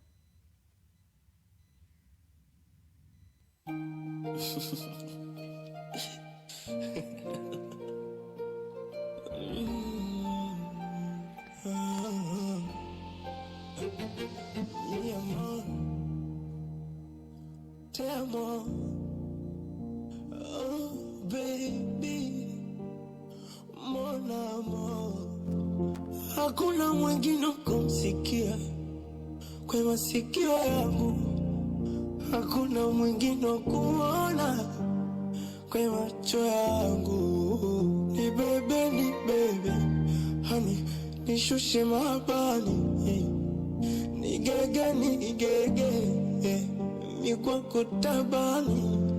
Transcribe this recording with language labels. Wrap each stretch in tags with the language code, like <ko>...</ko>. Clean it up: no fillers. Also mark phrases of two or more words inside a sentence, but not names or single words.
<es>Mi amor, te amo.</es> <en>Oh, baby,</en> <fr>mon amor.</fr> <sw>Hakuna mwingine kumsikia kwa masikio yangu, hakuna mwingine kuona kwa macho yangu. Ni bebe, hani nishushe mabani, nigege, mi kwako tabani.</sw>